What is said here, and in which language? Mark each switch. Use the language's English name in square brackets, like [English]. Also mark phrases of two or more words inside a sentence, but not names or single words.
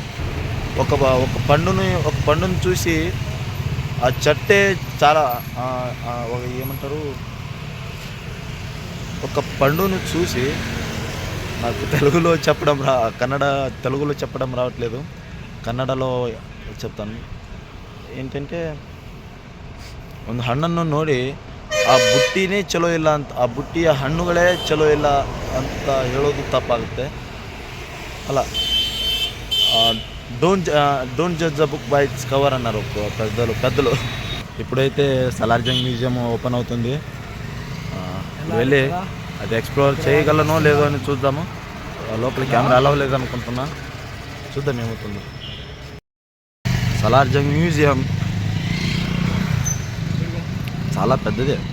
[Telugu] ఒక పండుని చూసి ఆ చెట్టే చాలా ఏమంటారు, ఒక పండును చూసి, నాకు తెలుగులో తెలుగులో చెప్పడం రావట్లేదు, ಕನ್ನಡలో చెప్తాను. ఏంటంటే, [Kannada] ಒಂದು ಹಣ್ಣನ್ನು ನೋಡಿ ಆ ಬುಟ್ಟಿನೇ ಚಲೋ ಇಲ್ಲ ಅಂತ, ಆ ಬುಟ್ಟಿಯ ಹಣ್ಣುಗಳೇ ಚಲೋ ಇಲ್ಲ ಅಂತ ಹೇಳೋದು ತಪ್ಪಾಗುತ್ತೆ ಅಲ್ಲ. [English] Don't judge the book by its cover [Telugu] అన్నారు పెద్దలు. ఇప్పుడైతే సలార్జంగ్ మ్యూజియం ఓపెన్ అవుతుంది. వెళ్ళి అది ఎక్స్ప్లోర్ చేయగలనో లేదో అని చూద్దాము. లోపల [English] camera allow [Telugu] లేదనుకుంటున్నా, చూద్దాం ఏమవుతుంది. సలార్జంగ్ మ్యూజియం చాలా పెద్దదే.